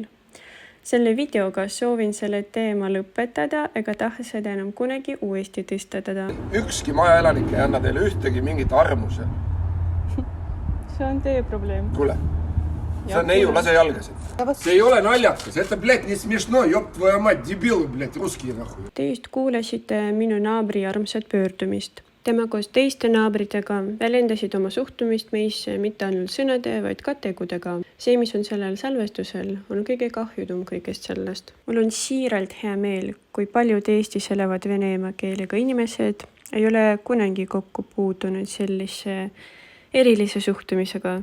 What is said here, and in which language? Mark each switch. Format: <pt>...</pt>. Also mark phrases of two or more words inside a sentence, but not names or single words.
<et>Selle videoga soovin selle teema lõpetada ega taha seda enam kunagi uuesti tõstatada. Ükski majaelanik ei anna teile ühtegi mingit armuse. See on teie probleem. Kuule, see on neiu, lase jalgasid. See ei ole naljakas.</et> <ru>Это, блядь, не смешно. Ёб твою мать, дебилы, блядь, русские нахуй.</ru> <et>Te just kuulesite minu naabri armsat pöördumist. Tema koos teiste naabritega väljendasid oma suhtumist meisse mitte ainult sõnade, vaid ka tegudega. See, mis on sellel salvestusel, on kõige kahjudum kõigest sellest. Mul on siiralt hea meel, kui paljud Eestis elavad vene emakeelega inimesed ei ole kunagi kokku puutunud sellise erilise suhtumisega.</et>